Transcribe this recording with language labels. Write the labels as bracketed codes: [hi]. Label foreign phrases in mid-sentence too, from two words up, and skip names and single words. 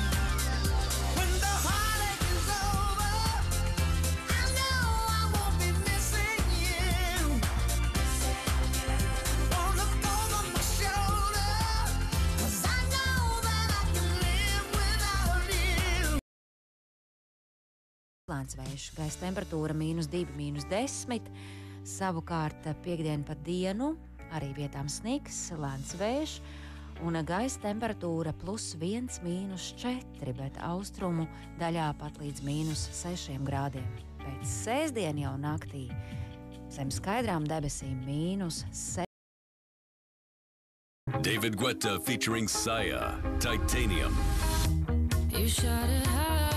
[en] When the heartache is over, I know I won't be missing you. Won't look over my shoulder, 'cause I know that I can live without you. [lv] Lēns vējš, gaisa temperatūra -2, -10. Savukārt piekdien pa dienu arī vietām sniks, lēns vējš un gaisa temperatūra +1, -4, bet austrumu daļā pat līdz -6 grādiem. Pēc sēsdien jau naktī zem skaidrām debesīm -6. [en] David Guetta featuring Saya, Titanium. You shot it high.